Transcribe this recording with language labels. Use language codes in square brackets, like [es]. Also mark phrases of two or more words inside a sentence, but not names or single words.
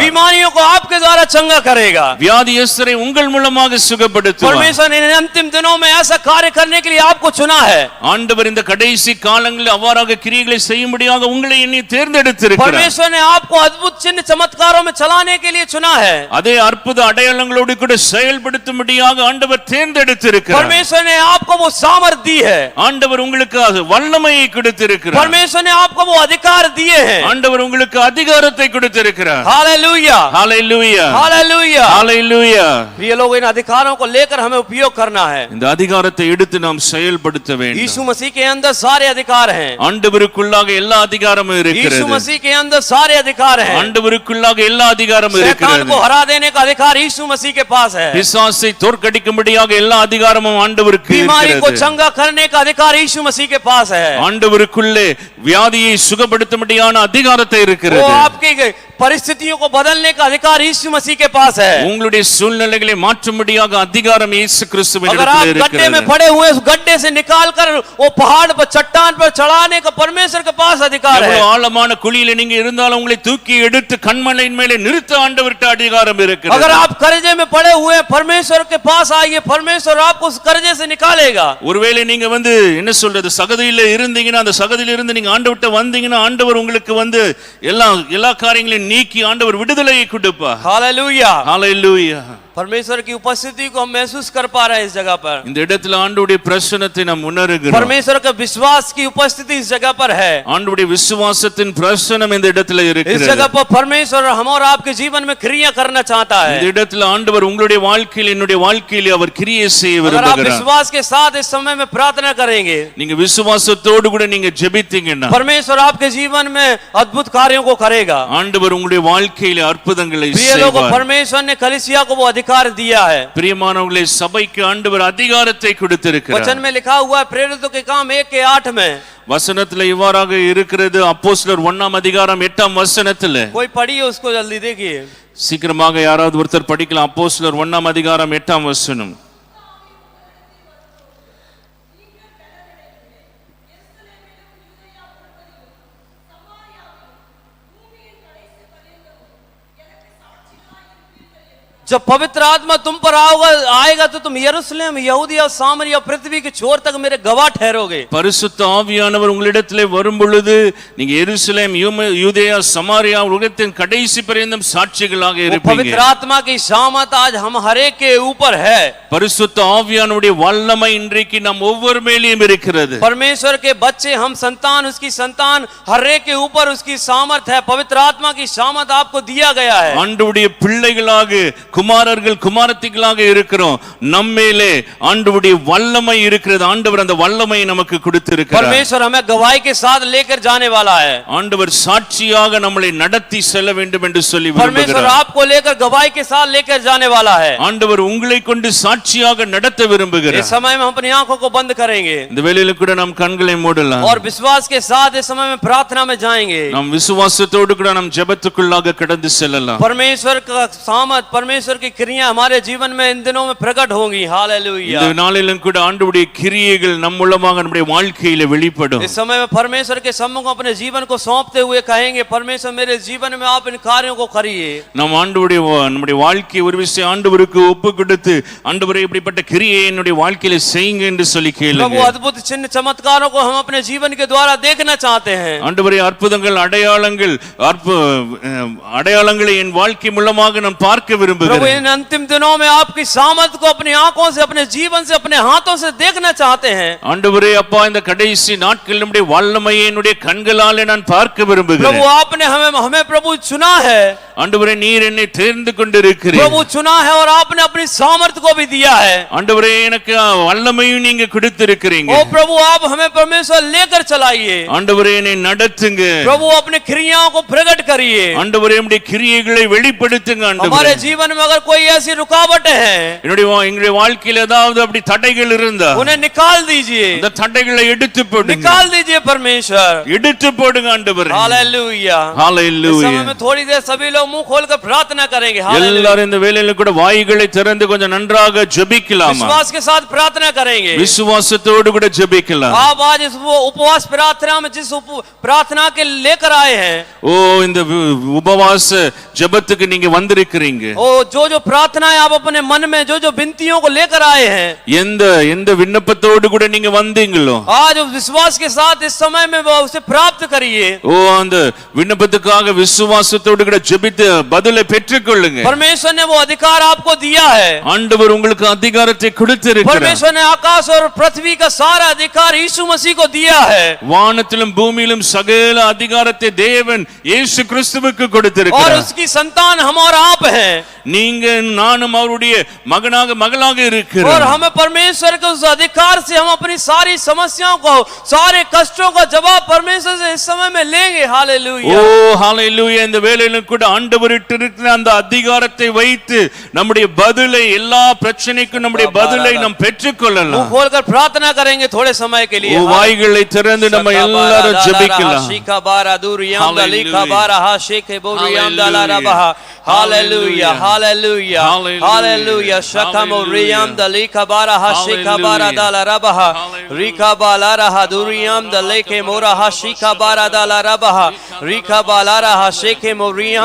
[hi] बीमारियों को आपके द्वारा चंगा करेगा। [ta] வியாதியஸ்தரை உங்கள் மூலமாக சுகப்படுத்துவார்। [hi] परमेश्वर ने इन अंतिम दिनों में ऐसा कार्य करने के लिए आपको चुना है। [ta] ஆண்டவர் இந்த கடைசி காலங்களில் அவ்வாறாக கிரியைகளை செய்யும்படியாக உங்களை என்னை தேர்ந்தெடுத்திருக்கிறார்। [hi] परमेश्वर ने आपको अद्भुत चिन्ह चमत्कारों में चलाने के लिए चुना है। [ta] அதே அற்புத அடையாளங்களோடு கூட செயல்படுத்தும்படியாக ஆண்டவர் தேர்ந்தெடுத்திருக்கிறார்। [hi] परमेश्वर ने आपको वो सामर्थ दी है। [ta] ஆண்டவர் உங்களுக்கு வல்லமையை கொடுத்திருக்கிறார்। [hi] परमेश्वर ने आपको वो अधिकार दिए हैं। [ta] ஆண்டவர் உங்களுக்கு அதிகாரத்தை கொடுத்திருக்கிறார்। [hi] हालेलुया, हालेलुया, हालेलुया, हालेलुया। प्रिय लोग, इन अधिकारों को लेकर हमें उपयोग करना है। [ta] இந்த அதிகாரத்தை எடுத்து நாம் செயல்படுத்த வேண்டும்। [hi] यीशु मसीह के अंदर सारे अधिकार हैं। [ta] ஆண்டவருக்குள்ளாக எல்லா அதிகாரமும் இருக்கிறது। [hi] यीशु मसीह के अंदर सारे अधिकार हैं। [ta] ஆண்டவருக்குள்ளாக எல்லா அதிகாரமும் [hi] शैतान [ta] இருக்கிறது। [hi] को हरा देने का अधिकार यीशु मसीह के पास है। [ta] பிசாசை தோற்கடிக்கும்படியாக எல்லா அதிகாரமும் ஆண்டவருக்கு [hi] बीमारी को [ta] இருக்கிறது। [hi] चंगा करने का अधिकार यीशु मसीह के पास है। [ta] ஆண்டவருக்குள்ளே வியாதியை சுகப்படுத்தும்படியான அதிகாரத்தை இருக்கிறது। [hi] वो आपकी परिस्थितियों को बदलने का अधिकार यीशु मसीह के पास है। [ta] உங்களுடைய சூழ்நிலைகளை மாற்றும்படியாக அதிகாரம் இயேசு கிறிஸ்துவின் [hi] अगर आप [ta] இடத்தில் [hi] गड्ढे में [ta] இருக்கிறது। [hi] पड़े हुए उस गड्ढे से निकाल कर वो पहाड़ पर, चट्टान पर चढ़ाने का परमेश्वर के पास अधिकार है। [ta] எவ்வளவு ஆழமான குழியில நீங்க இருந்தாலும் உங்களை தூக்கி எடுத்து கண்மலையின் மேலே நிறுத்த ஆண்டவர்ட்ட அதிகாரம் இருக்கிறது। [hi] अगर आप कर्जे में पड़े हुए परमेश्वर के पास आइए, परमेश्वर आपको उस कर्जे से निकालेगा। [ta] ஒருவேளை நீங்க என்ன சொல்றது சகதியில இருந்தீங்கன்னா, அந்த சகதியில இருந்து நீங்க ஆண்டவர்ட்ட வந்தீங்கன்னா ஆண்டவர் உங்களுக்கு எல்லா காரியங்களையும் நீக்கி ஆண்டவர் விடுதலையை கொடுப்பார்। [hi] हालेलुया, हालेलुया। परमेश्वर की उपस्थिति को हम महसूस कर पा रहे हैं इस जगह पर। [ta] இந்த இடத்துல ஆண்டவருடைய பிரசன்னத்தை நாம் உணர்கிறோம். [hi] परमेश्वर का विश्वास की उपस्थिति इस जगह पर है। [ta] ஆண்டவருடைய விசுவாசத்தின் பிரசன்னம் இந்த இடத்துல [hi] इस [ta] இருக்கிறது. [hi] जगह पर परमेश्वर हम और आपके जीवन में क्रिया करना चाहता है। [ta] இந்த இடத்துல ஆண்டவர் உங்களுடைய வாழ்க்கையில் என்னுடைய வாழ்க்கையில் அவர் கிரியை செய்ய [hi] अगर आप [ta] விரும்புகிறார். [hi] विश्वास के साथ इस समय में प्रार्थना करेंगे, [ta] நீங்க விசுவாசத்தோடு கூட நீங்க ஜெபித்தீங்கன்னா [hi] परमेश्वर आपके जीवन में अद्भुत कार्यों को करेगा। [ta] ஆண்டவர் உங்களுடைய வாழ்க்கையில அற்புதங்களை [hi] प्रिय लोगों, [ta] செய்வார். [hi] परमेश्वर ने कलीसिया को वो अधिकार दिया है। [ta] பிரியமானவர்களே, சபைக்கு ஆண்டவர் அதிகாரத்தை கொடுத்திருக்கிறார். [hi] वचन में लिखा हुआ है प्रेरितों के काम 1:8 में। [ta] வசனத்துல இவ்வாறாக இருக்கிறது. அப்போஸ்தலர் 1:8 [hi] कोई पढ़िए उसको जल्दी देखिए। [ta] சீக்கிரமாக யாராவது ஒருத்தர் படிக்கலாம். அப்போஸ்தலர் 1:8 [hi] जब पवित्र आत्मा तुम पर आएगा तो तुम यरूशलेम, यहूदिया, सामरिया, पृथ्वी के छोर तक मेरे गवाह ठहरोगे। [ta] பரிசுத்த ஆவியானவர் உங்களிடத்திலே வரும் பொழுது நீங்க எருசலேம், யூதேயா, சமாரியா, உலகத்தின் கடைசி பரியந்தம் சாட்சிகளாக இருப்பீங்க. [hi] पवित्र आत्मा की सामर्थ आज हम हरेक के ऊपर है। [ta] பரிசுத்த ஆவியானவருடைய வல்லமை இன்றைக்கு நம் ஒவ்வொரு மேலேயும் இருக்கிறது. [hi] परमेश्वर के बच्चे, हम संतान, उसकी संतान, हरेक के ऊपर उसकी सामर्थ है। पवित्र आत्मा की सामर्थ आपको दिया गया है। [ta] ஆண்டவருடைய பிள்ளைகளாக, குமாரர்கள், குமாரத்திகளாக இருக்கிறோம். நம்மேலே ஆண்டவருடைய வல்லமை இருக்கிறது. ஆண்டவர் அந்த வல்லமையை நமக்கு கொடுத்திருக்கிறார். [hi] परमेश्वर हमें गवाही के साथ लेकर जाने वाला है। [ta] ஆண்டவர் சாட்சியாக நம்மளை நடத்தி செல்ல வேண்டும் என்று சொல்லி [hi] परमेश्वर [ta] விரும்புகிறார். [hi] आपको लेकर गवाही के साथ लेकर जाने वाला है। [ta] ஆண்டவர் உங்களை கொண்டு சாட்சியாக நடத்த விரும்புகிறார். [hi] इस समय में हम अपनी आंखों को बंद करेंगे [ta] இந்த வேளையில கூட நாம் கண்களை மூடலாம். [hi] और विश्वास के साथ इस समय में प्रार्थना में जाएंगे। [ta] நாம் விசுவாசத்தோடு கூட நாம் ஜெபத்துக்குள்ளாக கடந்து செல்லலாம். [hi] परमेश्वर का सामर्थ, परमेश्वर की क्रिया हमारे जीवन में इन दिनों में प्रकट होंगी। हालेलुया। [ta] இந்த நாளிலும் கூட ஆண்டவருடைய கிரியைகள் நம் மூலமாக நம்முடைய வாழ்க்கையில வெளிப்படும். [hi] इस समय में परमेश्वर के सम्मुख अपने जीवन को सौंपते हुए कहेंगे, परमेश्वर मेरे जीवन में आप इन कार्यों को करिए। [ta] நாம் நம்முடைய வாழ்க்கையை ஒரு விஷயம் ஆண்டவருக்கு ஒப்பு கொடுத்து, ஆண்டவரே இப்படிப்பட்ட கிரியை என்னுடைய வாழ்க்கையில செய்யுங்க என்று சொல்லி கேளுங்க. [hi] प्रभु अद्भुत चिन्ह चमत्कारों को हम अपने जीवन के द्वारा देखना चाहते हैं। [ta] ஆண்டவரே அற்புதங்கள், அடையாளங்களை என் வாழ்க்கை மூலமாக நான் பார்க்க விரும்புகிறேன். [hi] प्रभु इन अंतिम दिनों में आपकी सामर्थ को अपनी आंखों से, अपने जीवन से, अपने हाथों से देखना चाहते हैं। [ta] ஆண்டவரே அப்பா, இந்த கடைசி நாட்களில் நம்முடைய வல்லமையை என்னுடைய கண்களாலே நான் பார்க்க விரும்புகிறேன். [hi] प्रभु आपने हमें प्रभु चुना है। [ta] ஆண்டவரே நீர் என்னை தேர்ந்து கொண்டிருக்கிறீர். [hi] प्रभु चुना है और आपने अपनी सामर्थ को भी दिया है। [ta] ஆண்டவரே எனக்கு வல்லமையும் நீங்க கொடுத்திருக்கிறீங்க. [hi] ओ प्रभु आप हमें परमेश्वर लेकर चलाइए। [ta] ஆண்டவரே என்னை நடத்துங்க. [hi] प्रभु अपने क्रियाओं को प्रकट करिए। [ta] ஆண்டவரே நம்முடைய கிரியைகளை வெளிப்படுத்துங்க. [hi] हमारे [ta] ஆண்டவரே [hi] जीवन में अगर कोई ऐसी रुकावटें हैं, [ta] எங்களுடைய வாழ்க்கையில் ஏதாவது அப்படி தடைகள் இருந்தா [hi] उन्हें निकाल दीजिए। [ta] அந்த தடைகளை எடுத்து போடுங்க. [hi] निकाल दीजिए परमेश्वर। [ta] எடுத்து போடுங்க ஆண்டவரே. [hi] हालेलुया। हालेलुया। इस समय में थोड़ी देर सभी लोग मुंह खोलकर प्रार्थना करेंगे। [ta] எல்லாரும் இந்த வேளையில கூட வாய்களை திறந்து கொஞ்சம் நன்றாக ஜெபிக்கலாமா? [hi] विश्वास के साथ प्रार्थना करेंगे। [ta] விசுவாசத்தோடு கூட ஜெபிக்கலாம். [hi] आप आज इस उपवास प्रार्थना में जिस प्रार्थना के लेकर आए हैं, [ta] ஓ இந்த உபவாச ஜெபத்துக்கு நீங்க வந்திருக்கிறீங்க. [hi] ओ जो प्रार्थनाएं आप अपने मन में जो विनतियों को लेकर आए हैं, [ta] எந்த விண்ணப்பத்தோடு கூட நீங்க வந்தீங்களோ [hi] आज विश्वास के साथ इस समय में उसे प्राप्त करिए। [ta] ஓ அந்த விண்ணப்பத்துக்காக விசுவாசத்தோடு கூட ஜெபித்து பதிலை பெற்றுக்கொள்ளுங்க. [hi] परमेश्वर ने वो अधिकार आपको दिया है। [ta] ஆண்டவர் உங்களுக்கு அதிகாரத்தை கொடுத்திருக்கிறார். [hi] परमेश्वर ने आकाश और पृथ्वी का सारा अधिकार यीशु मसीह को दिया है। [ta] வானத்திலும் பூமியிலும் சகல அதிகாரத்தை தேவன் இயேசு கிறிஸ்துவுக்கு [hi] और [ta] கொடுத்திருக்கிறார். [hi] उसकी संतान हम और आप हैं। [ta] நீங்க நானும் அவருடைய மகளாக இருக்கிறோம். [hi] और हमें परमेश्वर के उस अधिकार से हम अपनी सारी समस्याओं को, सारे कष्टों का जवाब परमेश्वर से इस समय में लेंगे। हालेलुया। [ta] ஓ ஹalleluya. இந்த வேளையிலும் கூட ஆண்டவரிட்ட இருக்கிற அந்த அதிகாரத்தை வைத்து நம்முடைய பதிலை, எல்லா பிரச்சனைக்கும் நம்முடைய பதிலை நாம் பெற்றுக்கொள்ளலாம். [hi] मुंह खोलकर प्रार्थना करेंगे थोड़े समय के लिए। [ta] ஓ வாய்களை திறந்து நம்ம எல்லாரும் ஜெபிக்கலாம். हालेलुया हालेलुया हालेलुया शकमो रियाम दलिका बारा हाशिका बारा दाला रबहा रिका बाला रहा दुरियाम दलेके मोरा हाशिका बारा दाला रबहा रीखा बाला रहा शेखे मोरियम